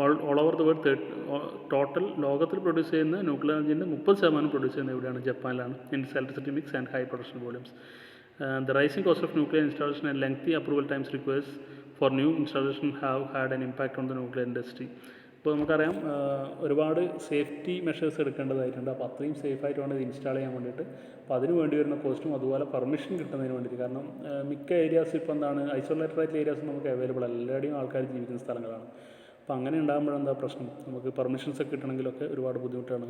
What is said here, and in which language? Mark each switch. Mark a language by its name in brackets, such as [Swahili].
[English] All over the world, [Malayalam] total ലോകത്തിൽ produce ചെയ്യുന്ന nuclear എനർജിൻ്റെ 30% produce ചെയ്യുന്ന എവിടെയാണ്? ജപ്പാനിലാണ്. [English] In electricity mix and high production volumes. The rising cost of nuclear installation and lengthy approval times requires for new installation have had an impact on the nuclear industry. [Malayalam] ഇപ്പോൾ നമുക്കറിയാം ഒരുപാട് safety measures എടുക്കേണ്ടതായിട്ടുണ്ട്. അപ്പോൾ അത്രയും സേഫായിട്ട് വേണം ഇത് install ചെയ്യാൻ വേണ്ടിയിട്ട്. അപ്പോൾ അതിന് വേണ്ടി വരുന്ന കോസ്റ്റും അതുപോലെ പെർമിഷൻ കിട്ടുന്നതിന് വേണ്ടിയിട്ട്. കാരണം മിക്ക ഏരിയാസ് ഇപ്പോൾ എന്താണ്, ഐസൊലേറ്റഡ് ആയിട്ടുള്ള ഏരിയാസ് നമുക്ക് അവൈലബിൾ അല്ല, എല്ലാവരുടെയും ആൾക്കാർ ജീവിക്കുന്ന സ്ഥലങ്ങളാണ്. അപ്പോൾ അങ്ങനെ ഉണ്ടാകുമ്പോഴെന്താ പ്രശ്നം? നമുക്ക് പെർമിഷൻസ് ഒക്കെ കിട്ടണമെങ്കിലൊക്കെ ഒരുപാട് ബുദ്ധിമുട്ടാണ്.